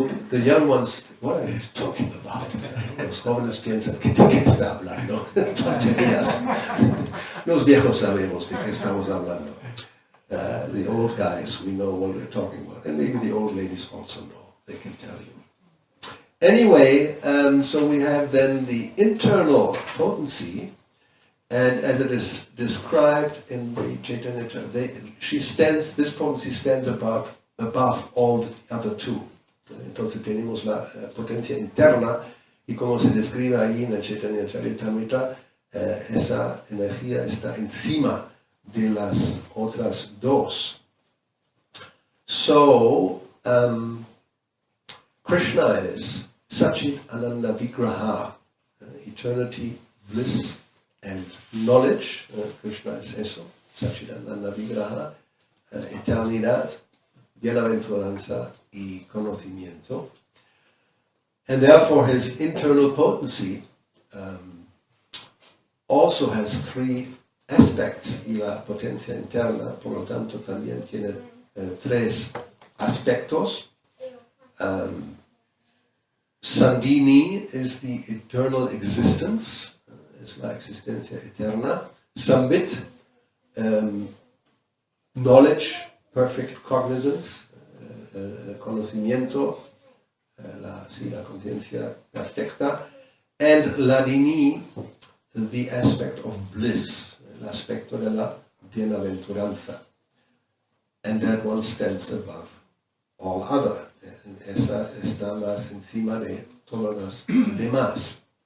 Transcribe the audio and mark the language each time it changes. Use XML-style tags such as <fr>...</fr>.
<en>The young ones, what are you talking about?</en> <es>Los jóvenes piensan, ¿de qué está hablando? Tonterías. Los viejos sabemos de qué estamos hablando.</es> <en>The old guys, we know what we're talking about. And maybe the old ladies also know. They can tell you. Anyway, so we have then the internal potency, and as it is described in the Chaitanya Charitamrita, this potency stands above all the other two.</en> <es>Entonces tenemos la potencia interna, y como se describe allí en el Chaitanya Charitamrita, esa energía está encima de las otras dos.</es> <en>So, Krishna is Satchit Ananda Vigraha, eternity, bliss, and knowledge.</en> <es>Krishna es eso, Satchit Ananda Vigraha, eternidad, bienaventuranza y conocimiento.</es> <en>And therefore his internal potency also has three aspects,</en> <es>y la potencia interna, por lo tanto, también tiene tres aspectos.</es> <en>Sandhini is the eternal existence,</en> <es>es la existencia eterna. Sambit,</es> <en>knowledge, perfect cognizance,</en> <es>conocimiento, la conciencia perfecta.</es> <en>And Ladini, the aspect of bliss,</en> <es>el aspecto de la bienaventuranza.</es> <en>And that one stands above all other.</en> <es>Esa está más encima de todas las demás.</es>